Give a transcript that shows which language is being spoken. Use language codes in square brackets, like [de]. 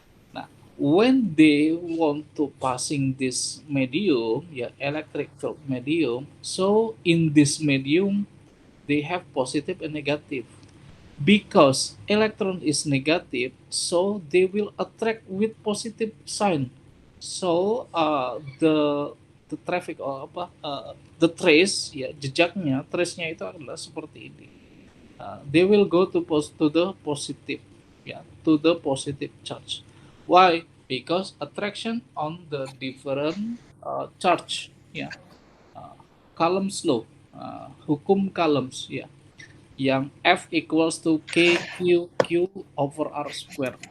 [en] Nah, when they want to passing this medium, ya, electric field medium, so in this medium they have positive and negative. Because electron is negative, so they will attract with positive sign. So the traffic or [id] apa [en] the trace, [id] ya, jejaknya, trace-nya itu adalah seperti ini. [en] They will go to the positive, ya, to the positive charge. Why? Because attraction on the different charge, ya. Uh, Coulomb's law, [id] hukum Coulomb's, ya, yang [en] F equals to KQ over R square.